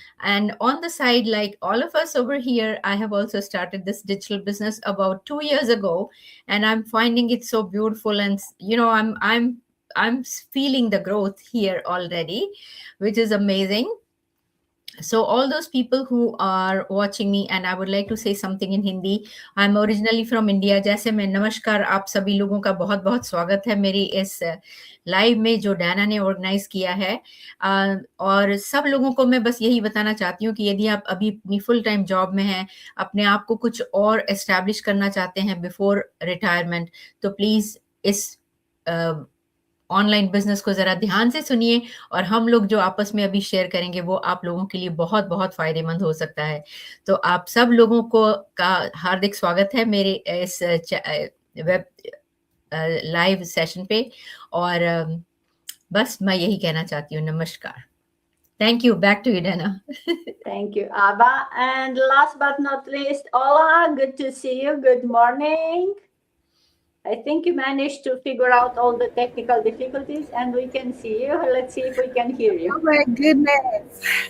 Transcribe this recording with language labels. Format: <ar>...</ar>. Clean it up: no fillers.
<en>And on the side, like all of us over here, I have also started this digital business about 2 years ago, and I'm finding it so beautiful. And I'm feeling the growth here already, which is amazing. So all those people who are watching me, and I would like to say something in Hindi. I'm originally from India.</en> <hi>जैसे मैं नमस्कार आप सभी लोगों का बहुत बहुत स्वागत है मेरी इस लाइव में जो डाना ने ऑर्गेनाइज किया है। और सब लोगों को मैं बस यही बताना चाहती हूँ कि यदि आप अभी अपनी फुल टाइम जॉब में हैं, अपने आप को कुछ और एस्टैब्लिश करना चाहते हैं बिफोर रिटायरमेंट, तो प्लीज इस ऑनलाइन बिजनेस को जरा ध्यान से सुनिए, और हम लोग जो आपस में अभी शेयर करेंगे वो आप लोगों के लिए बहुत बहुत फायदेमंद हो सकता है। तो आप सब लोगों को का हार्दिक स्वागत है मेरे इस वेब लाइव सेशन पे, और बस मैं यही कहना चाहती हूँ।</hi> <en>नमस्कार। Thank you. Back to you, Dana. Thank you, Abba. And last but not least, Ola, good to see you. Good morning. I think you managed to figure out all the technical difficulties and we can see you. Let's see if we can hear Oh you. my goodness.</en>